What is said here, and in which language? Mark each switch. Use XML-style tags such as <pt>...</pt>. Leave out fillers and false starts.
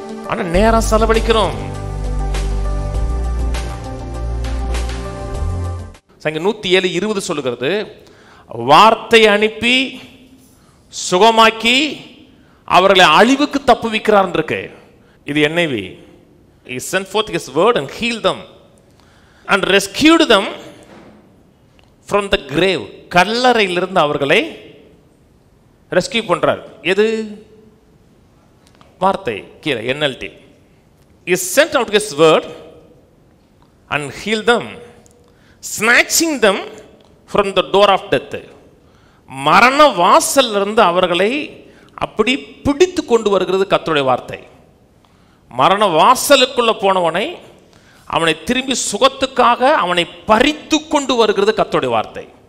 <ta>ஆனால் நேரம் செலவழிக்கிறோம். சங்கீதம் 107:20 சொல்லுகிறது, வார்த்தை அனுப்பி சுகமாக்கி அவர்களை அழிவுக்கு தப்புவிக்கிறார் இருக்கு. இது NIV.</ta> <en>He sent forth his word and healed them and rescued them from the grave.</en> <ta>கல்லறையிலிருந்து அவர்களை ரெஸ்கியூ பண்றார். எது? வார்த்தை. கீழே NLT.</ta> <en>He sent out his word and healed them, snatching them from the door of death.</en> <ta>மரண வாசல் இருந்து அவர்களை அப்படி பிடித்து கொண்டு வருகிறது கர்த்தருடைய வார்த்தை. மரண வாசலுக்குள்ள போனவனை அவனை திரும்பி சுகத்துக்காக அவனை பறித்து கொண்டு வருகிறது கர்த்தருடைய வார்த்தை.</ta>